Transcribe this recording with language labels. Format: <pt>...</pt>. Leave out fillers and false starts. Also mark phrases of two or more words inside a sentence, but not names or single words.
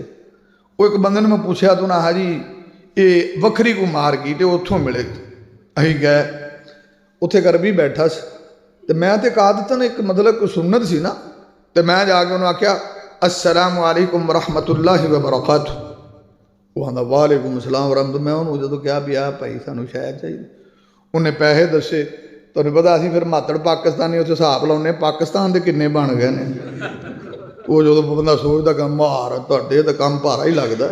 <pa>ਉਹ ਇੱਕ ਬੰਦੇ ਨੇ ਮੈਂ ਪੁੱਛਿਆ ਤਾਂ ਨਾ ਜੀ ਇਹ ਵੱਖਰੀ ਕੋ ਮਾਰਕੀਟ ਹੈ, ਉੱਥੋਂ ਮਿਲੇਗੀ। ਅਸੀਂ ਗਏ, ਉੱਥੇ ਕਰ ਵੀ ਬੈਠਾ ਸੀ ਤੇ ਮੈਂ ਤੇ ਕਾਦਤਨ ਇੱਕ ਮਤਲਬ ਕੋਈ ਸੁਨਨਤ ਸੀ ਨਾ, ਤੇ ਮੈਂ ਜਾ ਕੇ ਉਹਨੂੰ ਆਖਿਆ</pa> <ar>السلام عليكم ورحمة الله وبركاته.</ar> <pa>ਉਹ ਆਂਦਾ</pa> <ar>وعليكم السلام ورحمة.</ar> <pa>ਮੈਂ ਉਹਨੂੰ ਜਦੋਂ ਕਿਹਾ ਵੀ ਆ ਭਾਈ ਸਾਨੂੰ ਸ਼ਾਇਦ ਚਾਹੀਦੀ, ਉਹਨੇ ਪੈਸੇ ਦੱਸੇ। ਤੁਹਾਨੂੰ ਪਤਾ ਅਸੀਂ ਫਿਰ ਮਾਤੜ ਪਾਕਿਸਤਾਨੀ ਉੱਥੇ ਹਿਸਾਬ ਲਾਉਂਦੇ, ਪਾਕਿਸਤਾਨ ਦੇ ਕਿੰਨੇ ਬਣ ਗਏ ਨੇ। ਉਹ ਜਦੋਂ ਬੰਦਾ ਸੋਚਦਾ ਕੰਮ ਮਾਰ ਤੁਹਾਡੇ ਤਾਂ ਕੰਮ ਭਾਰਾ ਹੀ ਲੱਗਦਾ।</pa>